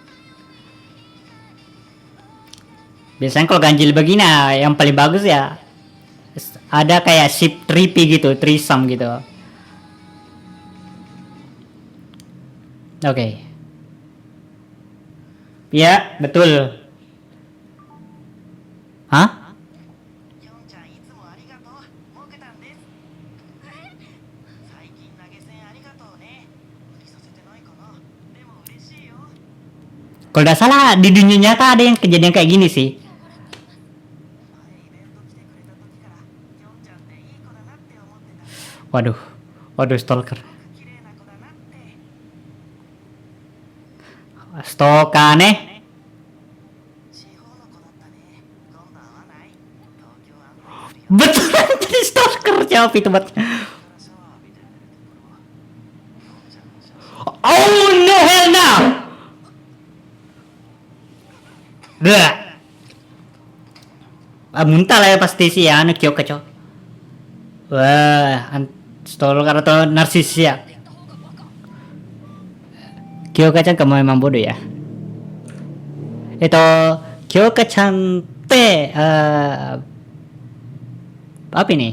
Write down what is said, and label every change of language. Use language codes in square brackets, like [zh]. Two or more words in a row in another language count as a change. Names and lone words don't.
[id] Biasanya kalau ganjil begini yang paling bagus ya ada kayak ship trippy gitu, threesome gitu. Oke. Ya, betul. Hah? [ja] きょんちゃんいつもありがとう。儲けたんです。最近投げ銭ありがとうね。無理させてないかな。でも嬉しいよ。 [id] Kalau tidak salah di dunia nyata ada yang kejadian kayak gini sih. [ja] 前イベント来てくれた時からきょんちゃんっていい子だなって思ってた。 [id] Waduh, waduh stalker. [ja] 綺麗な子だなって。 [id] Stoka nih. [ja] 地方の子だったね。今度会わない？東京案内するよ。 [id] Betul jadi stalker jawab itu buat. [ja] からシャワー浴びてるところ。きょんちゃんの写真。 [en] Oh no hell no. [id] Muntah lah ya pasti sih ya anak Kyoka cok. Wah, stalker atau narsis ya. Kyoka-chan kamu memang bodoh ya. Itu Kyoka-chan teh apa ini?